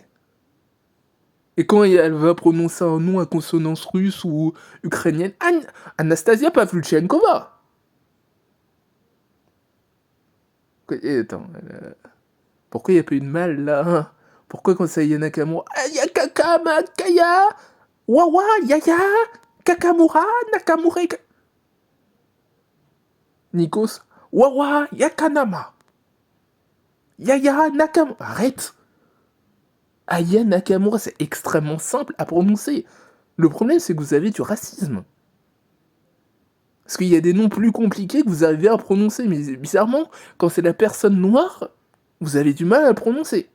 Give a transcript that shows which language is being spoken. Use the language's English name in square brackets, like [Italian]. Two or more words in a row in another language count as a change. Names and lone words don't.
[French] Et quand elle va prononcer un nom à consonance russe ou ukrainienne, Anastasia Pavlyuchenkova. Attends, pourquoi il n'y a pas eu de mal là? Pourquoi quand ça y est Nakamura, Yakaka, Makaya, Wawa, Yaya, Kakamura, Nakamura. Nikos, Wawa, Yakanama. Yaya Nakamura. Arrête. Aya Nakamura, c'est extrêmement simple à prononcer. Le problème, c'est que vous avez du racisme. Parce qu'il y a des noms plus compliqués que vous arrivez à prononcer, mais bizarrement, quand c'est la personne noire, vous avez du mal à le prononcer.